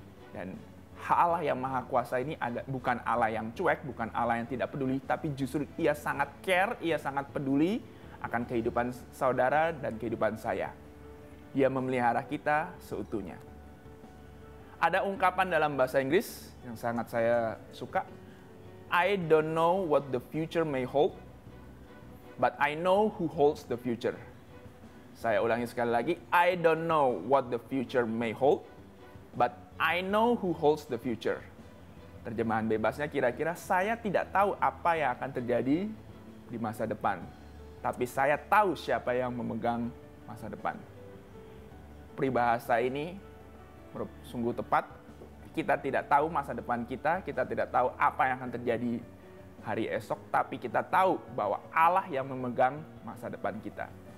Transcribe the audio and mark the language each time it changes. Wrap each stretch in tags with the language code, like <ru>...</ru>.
<id>Dan Allah yang Maha Kuasa ini bukan Allah yang cuek, bukan Allah yang tidak peduli, tapi justru Ia sangat care, Ia sangat peduli akan kehidupan saudara dan kehidupan saya. Dia memelihara kita seutuhnya. Ada ungkapan dalam bahasa Inggris yang sangat saya suka.</id> <en>I don't know what the future may hold, but I know who holds the future.</en> <id>Saya ulangi sekali lagi.</id> <en>I don't know what the future may hold, but I know who holds the future.</en> <id>Terjemahan bebasnya kira-kira, saya tidak tahu apa yang akan terjadi di masa depan, tapi saya tahu siapa yang memegang masa depan. Peribahasa ini sungguh tepat. Kita tidak tahu masa depan kita tidak tahu apa yang akan terjadi hari esok, tapi kita tahu bahwa Allah yang memegang masa depan kita.</id>